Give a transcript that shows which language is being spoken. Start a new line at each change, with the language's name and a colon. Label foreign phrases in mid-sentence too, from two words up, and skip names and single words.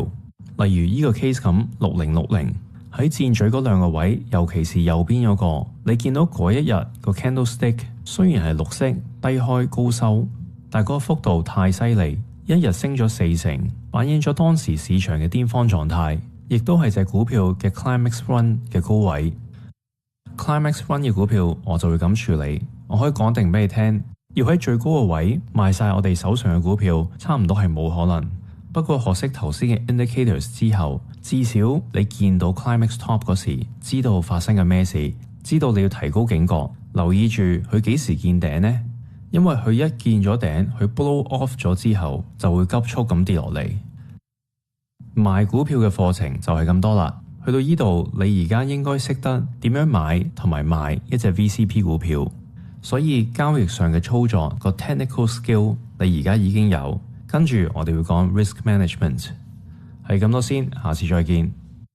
Cantonese: 例如呢個 case 咁，6060喺箭嘴嗰兩個位，尤其是右邊嗰個，你見到嗰一日個 candlestick 雖然係綠色低開高收，但係嗰個幅度太犀利，一日升咗4成，反映咗當時市場嘅巔峰狀態，亦都係隻股票嘅
English: climax run
Cantonese: 嘅高位。
English: climax run
Cantonese: 嘅股票我就會咁處理，我可以講定俾你聽，要喺最高嘅位賣晒我哋手上嘅股票，差唔多係冇可能。不過學識頭先嘅 indicators 之後，至少你見到
English: climax top
Cantonese: 嗰時，知道發生緊咩事，知道你要提高警覺，留意住佢幾時見頂呢？因為佢一見咗頂，佢
English: blow off
Cantonese: 咗之後，就會急速咁跌落嚟。賣股票嘅課程就係咁多啦。去到呢度，你而家應該識得點樣買同埋賣一隻 VCP 股票，所以交易上嘅操作個
English: technical skill
Cantonese: 你而家已經有。跟住我哋會講
English: risk management，
Cantonese: 係咁多先，下次再見。